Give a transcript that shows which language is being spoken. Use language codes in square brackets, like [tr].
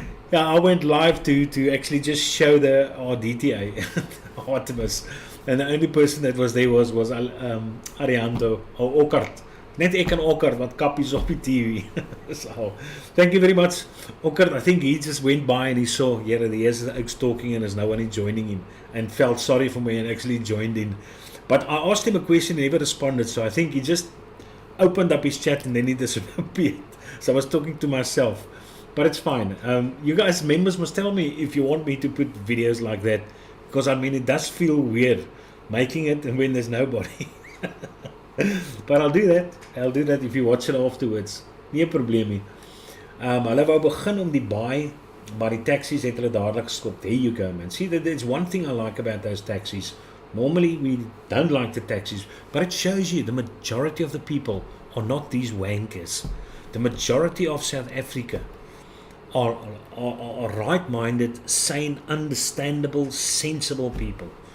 [en] Yeah, I went live to actually just show the DTA Artemis, and the only person that was there was Ariando or Okkart. [af] Net ek en Okkart wat kappies op die TV. [en] So, thank you very much, Okkart. I think he just went by and he saw, yeah, there's the oaks talking and there's no one joining him, and felt sorry for me and actually joined in. But I asked him a question and he never responded, so I think he just opened up his chat and then he disappeared. So I was talking to myself. But it's fine. You guys, members, must tell me if you want me to put videos like that, because I mean it does feel weird making it and when there's nobody. But I'll do that. I'll do that if you watch it afterwards. [af] Nie probleem nie. Hulle wou begin om die baai, maar die taxis het hulle dadelik geskop. [en] There you go, man. See, there's one thing I like about those taxis. Normally we don't like the taxis, but it shows you the majority of the people are not these wankers. The majority of South Africa are right-minded, sane, understandable, sensible people.